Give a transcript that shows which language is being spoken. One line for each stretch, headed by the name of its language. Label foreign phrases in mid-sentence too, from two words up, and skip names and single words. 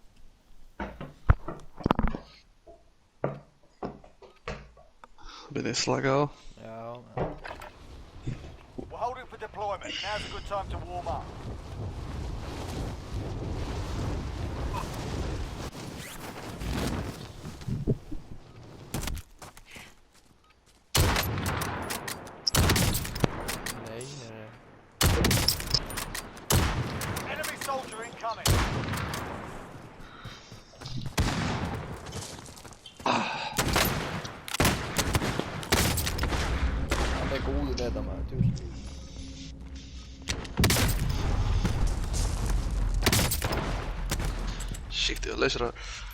Icelandic: Byrja slaka á. Já.
English: We're holding for deployment. Now's a good time to warm up.
Icelandic: Nei, nei.
English: Enemy soldier incoming.
Icelandic: Hann er góður með þetta maður, tjúl. Shit, ég leysir það.